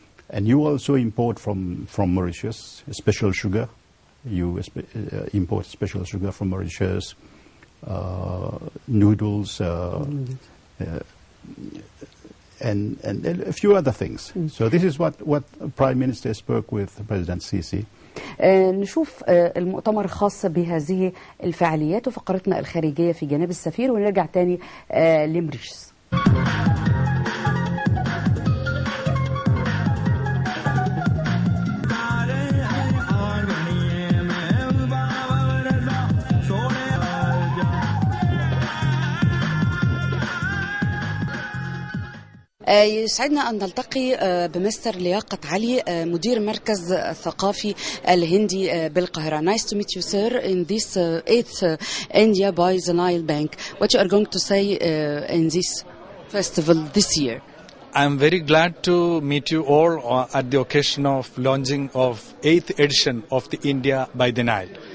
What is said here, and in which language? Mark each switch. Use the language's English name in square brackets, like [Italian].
[English] And you also import from Mauritius special sugar. You import special sugar from Mauritius, noodles, and a few other things. So this is what Prime Minister spoke with President Sisi. [Arabic] نشوف المؤتمر الخاص بهذه الفعاليات وفقرتنا الخارجية في جناب السفير، ونرجع تاني لموريشيوس. يسعدنا أن نلتقي بمستر لياقت علي مدير مركز الثقافي الهندي بالقاهرة. [English] Nice to meet you, sir, in this 8th India by the Nile Bank. What you are going to say in this festival this year? I'm very glad to meet you all at the occasion of launching of 8th edition of the India by the Nile.